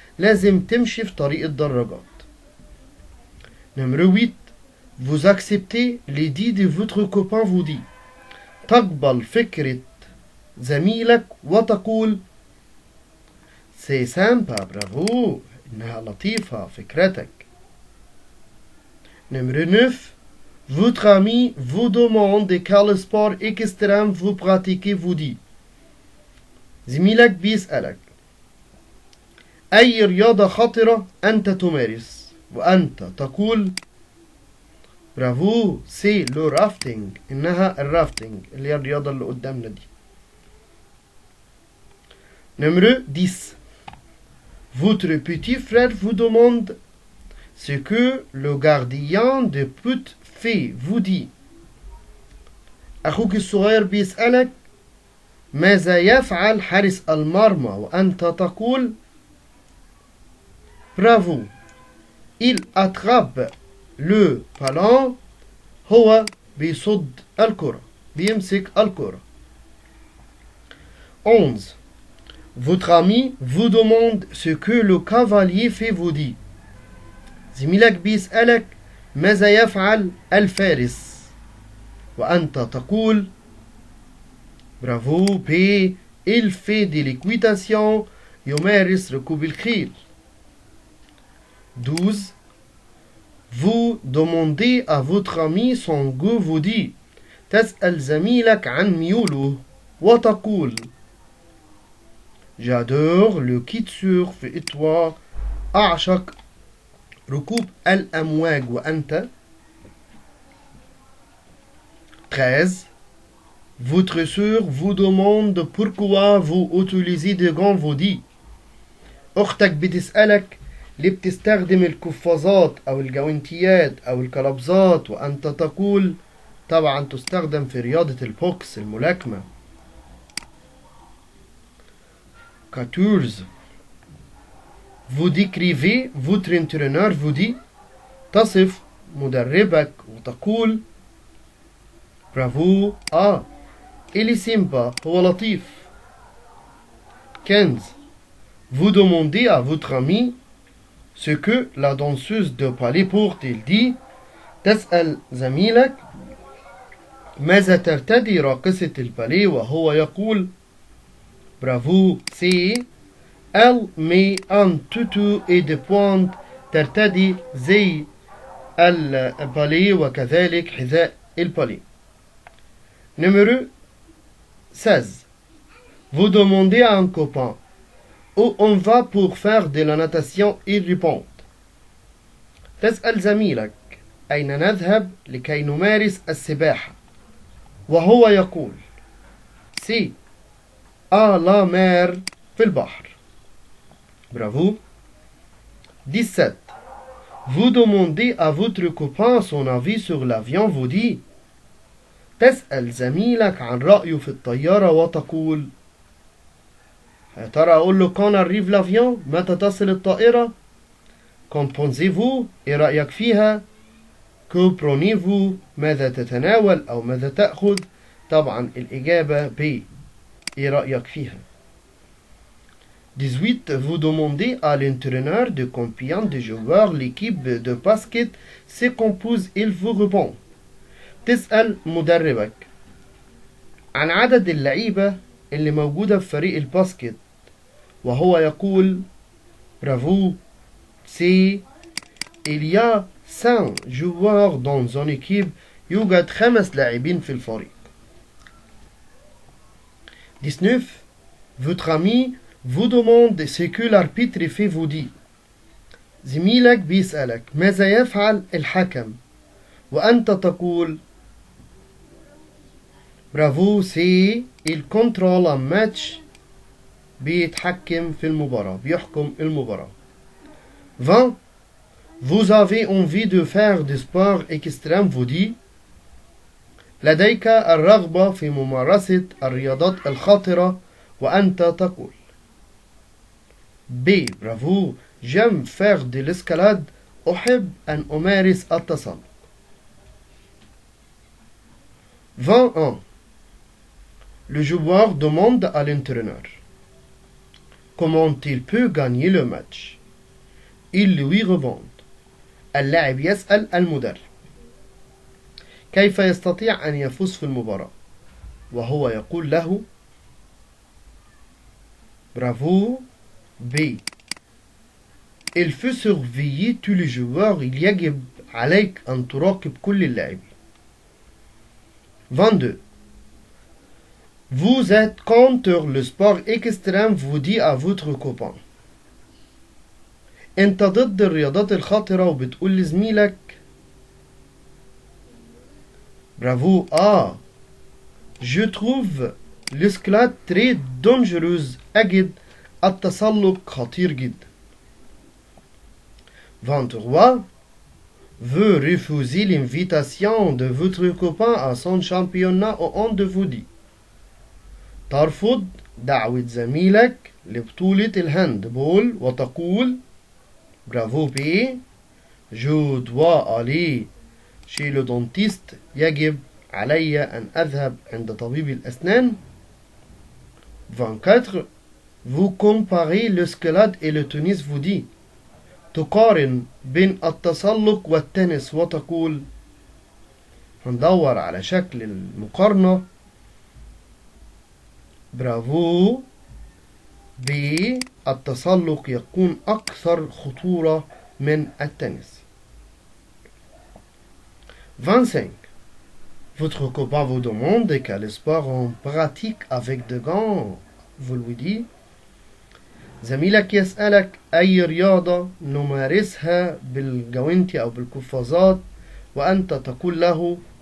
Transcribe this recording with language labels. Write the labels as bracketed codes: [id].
[ar] لازم تمشي في طريق الدراجات. [fr] Numéro 8 Vous acceptez l'idée de votre copain vous dit. [ar] تقبل فكرة زميلك وتقول [fr] C'est sympa, bravo. [ar] إنها لطيفة فكرتك. [fr] Numéro 9. Votre ami vous demande quel sport extrême vous pratiquez vous dit. [ar] زميلك بيسألك أي رياضة خطرة أنت تمارس وأنت تقول برافو سي لو رافتنج إنها الرافتنج اللي هي الرياضة اللي قدامنا دي. [fr] Numéro 10. Votre petit frère vous demande ce que le gardien de but fait vous dit. [ar] أخوك الصغير بيسألك ماذا يفعل حارس المرمى وأنت تقول برافو [fr] il attrape le ballon [ar] هو بيصد الكرة بيمسك الكرة. [fr] 11. Votre ami vous demande ce que le cavalier fait vous dit. [ar] زميلك بيسألك ماذا يفعل الفارس وأنت تقول برافو بي [fr] il fait de l'équitation [ar] يمارس ركوب الخيل. [fr] 12. Vous demandez à votre ami son goût vous dit. [ar] تسأل زميلك عن ميوله وتقول [fr] J'adore le kitesurf et toi [ar] أعشق ركوب الأمواج وأنت. [fr] 13. Votre sœur vous demande pourquoi vous utilisez des gants vous dit. [ar] أختك بتسألك ليه بتستخدم القفازات أو الجوانتيات أو القلبزات وأنت تقول طبعا تستخدم في رياضة البوكس الملاكمة. [fr] 14. Vous décrivez votre entraîneur vous dit. [ar] تصف مدربك وتقول برافو [fr] il est sympa [ar] هو لطيف. [fr] 15. Vous demandez à votre ami ce que la danseuse de ballet porte il dit. [ar] تسأل زميلك ماذا ترتدي راقصة الباليه وهو يقول برافو سي [fr] elle met un tutu et des pointes [ar] ترتدي زي الباليه وكذلك حذاء الباليه. [fr] Numéro 16. Vous demandez à un copain où on va pour faire de la natation il répond. [ar] تسأل زميلك أين نذهب لكي نمارس السباحة وهو يقول سي [fr] à la mer [ar] في البحر. [fr] Bravo. 17. Vous demandez à votre copain son avis sur l'avion vous dit. [ar] تسأل زميلك عن رأيه في الطيارة وتقول يا ترى أقول له [fr] quand arrive l'avion [ar] متى تصل الطائرة. [fr] Qu'en pensez-vous [ar] إيه رأيك فيها. [fr] Que prenez-vous [ar] ماذا تتناول أو ماذا تأخذ. طبعا الإجابة ب إيه رأيك فيها. [fr] 18. Vous demandez à l'entraîneur de combien de joueurs l'équipe de basket se compose il vous répond. [ar] تسأل مدربك عن عدد اللعيبة اللي موجودة في فريق الباسكت وهو يقول برافو سي [fr] il y a 5 joueurs dans une équipe [ar] يوجد 5 لاعبين في الفريق. [fr] 19. Votre ami vous demande ce que l'arbitre fait vous dit. [ar] زميلك بيسألك ماذا يفعل الحكم وأنت تقول برافو سي [fr] il contrôle un match [ar] بيتحكم في المباراة بيحكم المباراة. [fr] 20. Vous avez envie de faire du sport extrême vous dit. [ar] لديك الرغبة في ممارسة الرياضات الخطرة وأنت تقول B. [fr] Bravo, j'aime faire de l'escalade [ar] أحب أن أمارس التسلق. [fr] 21. Le joueur demande à l'entraîneur comment il peut gagner le match. Il lui répond. [ar] اللاعب يسأل المدرب كيف يستطيع أن يفوز في المباراة وهو يقول له برافو. B. [fr] Il faut surveiller tous les joueurs. [ar] يجب عليك أن تراقب كل اللاعبين. [fr] 22. Vous êtes contre le sport extrême, vous dit à votre copain. [ar] انت ضد الرياضات الخطرة وبتقول لزميلك. برافو. Ah. [fr] Je trouve l'escalade très dangereuse. [ar] أجد التسلق خطير جدا. [fr] 23. Veut refuser l'invitation de votre copain à son championnat au hand-volley. [ar] ترفض دعوة زميلك لبطولة الهاند بول وتقول. برافو. بي. [fr] Je dois aller chez le dentiste. [ar] يجب علي أن أذهب عند طبيب الأسنان. [fr] 24. Vous comparez l'escalade et le tennis, vous dit. [ar] تقارن بين التسلق والتنس وتقول. هندور على شكل المقارنة. برافو. بي. التسلق يكون أكثر خطورة من التنس. [fr] 25. Votre copain vous demande quel sport on pratique avec des gants. Vous lui dites. [ar] زميلك يسألك أي رياضة نمارسها بالجوانتي أو بالقفازات وأنت تقول له.